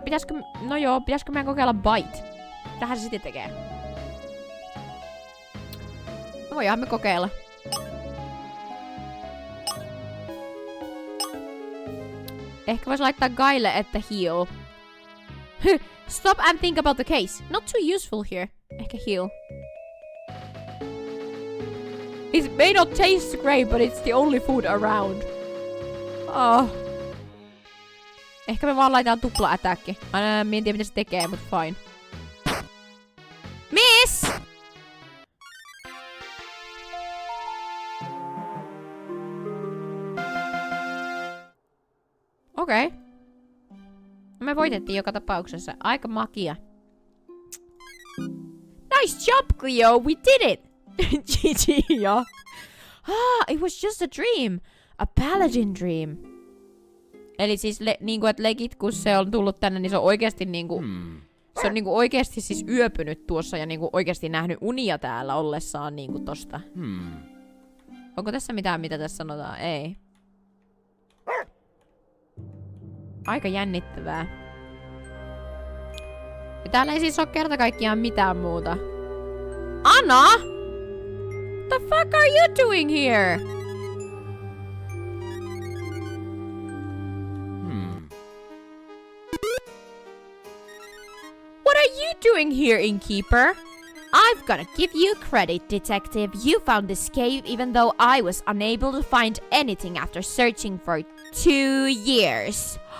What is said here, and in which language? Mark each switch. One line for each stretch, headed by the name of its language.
Finnish: pitäisikö meidän kokeilla bite? Tähän se sitten tekee. No voidaan me kokeilla. Ehkä vois laittaa Gaille, että heal.
English: Stop and think about the case. Not too useful here.
Finnish: Ehkä heal.
English: It may not taste great, but it's the only food around.
Finnish: Ehkä me vaan laitetaan tupla-attacki. Mä en tiedä mitä se tekee, mut fine. Miss! Okei. Me voitettiin joka tapauksessa. Aika makia.
English: Nice job, Cleo! We did it! GG, ja. It was just a dream. A paladin dream.
Finnish: Eli siis niinku, et legit, kun se on tullut tänne, niin se on oikeesti niinku... Se on niinku oikeesti siis yöpynyt tuossa ja niinku oikeesti nähnyt unia täällä ollessaan niinku tosta. Onko tässä mitään, mitä tässä sanotaan? Ei. Aika jännittävää. Ja täällä ei siis oo kerta kaikkiaan mitään muuta. Anna!
English: What the fuck are you doing here? What are you doing here, innkeeper? I've gotta give you credit, detective. You found this cave even though I was unable to find anything after searching for 2 years.